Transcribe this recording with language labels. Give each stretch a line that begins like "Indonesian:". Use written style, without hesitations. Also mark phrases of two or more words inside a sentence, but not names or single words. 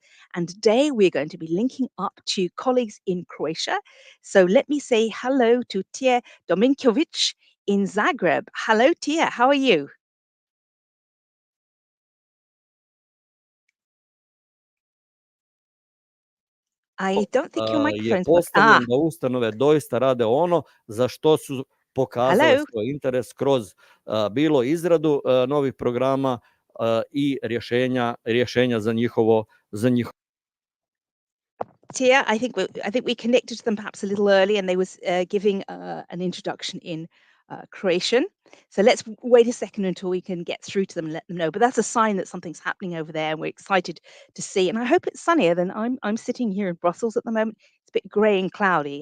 English: And today we're going to be linking up to colleagues in Croatia. So let me say hello to Tia Dominkovic in Zagreb. Hello, Tia. How are you? I don't think your
Croatian: je
English: microphone's
Croatian: postavljen da ustanove doista rade ono za što su pokazale
English: hello.
Croatian: svoj interes kroz bilo izradu novih programa i rješenja za njihovo.
English: Tia, I think we connected to them perhaps a little early, and they was giving an introduction in Croatian. So let's wait a second until we can get through to them and let them know. But that's a sign that something's happening over there, and we're excited to see. And I hope it's sunnier than I'm sitting here in Brussels at the moment. It's a bit grey and cloudy.